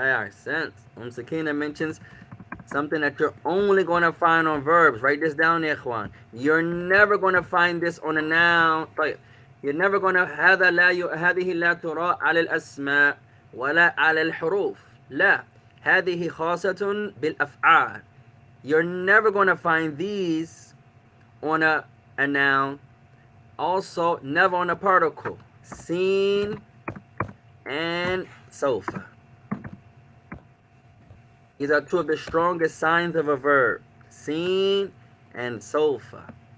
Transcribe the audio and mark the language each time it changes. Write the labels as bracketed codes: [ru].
[en] Sense. Sakina mentions something that you're only going to find on verbs. Write this down, ikhwan. You're never going to find this on a noun. You're never going to [ar] هذه لا ترى على الأسماء ولا على الحروف. لا. هذه خاصة بالأفعال. [en] You're never going to find these on a noun. Also, never on a particle. Seen and sofa. These are two of the strongest signs of a verb. Seen and sofa.